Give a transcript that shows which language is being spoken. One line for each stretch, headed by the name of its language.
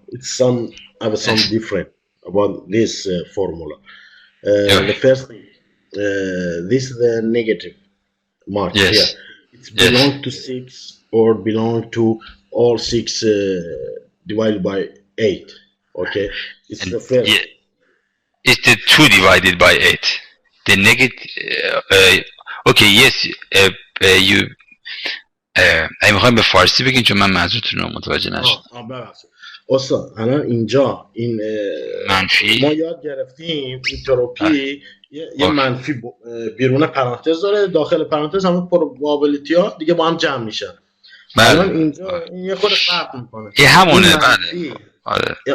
English: It's some different about this formula. The first thing, this is the negative mark. Yes. Here. It belongs to 6 or belong to all 6 divided by 8. Okay. It's the first. It's the 2 divided by 8. The negative okay yes you
Persian: اگه میخوایم به فارسی بگین چون من منظورتون رو متوجه نشدم. ببخشید استاد الان اینجا این منفی ما یاد گرفتیم انتروپی یه منفی بیرون پرانتز داره، داخل پرانتز همون پروبابیلیتی ها دیگه با هم جمع میشن. الان اینجا این یه خود فرق میکنه. این همونه. بله آره